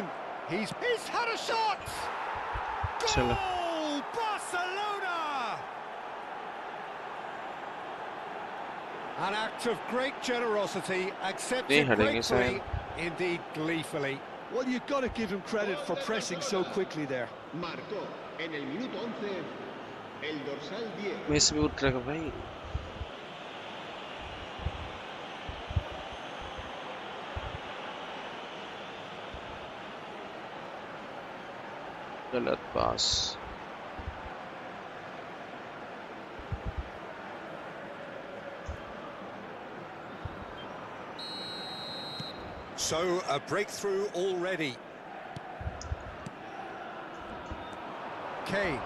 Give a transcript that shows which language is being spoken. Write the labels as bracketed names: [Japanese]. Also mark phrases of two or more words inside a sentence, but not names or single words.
[English] He's had a shot! Goal! Barcelona! An act of great generosity, accepted gratefully, indeed gleefully. Well, you've got to give him credit for pressing so quickly there. [Spanish] Marcó en el minuto 11 el dorsal 10. [Hindi] Messi भी उतरेगा भाई. गलत पास. [English] So, a breakthrough already. Kane.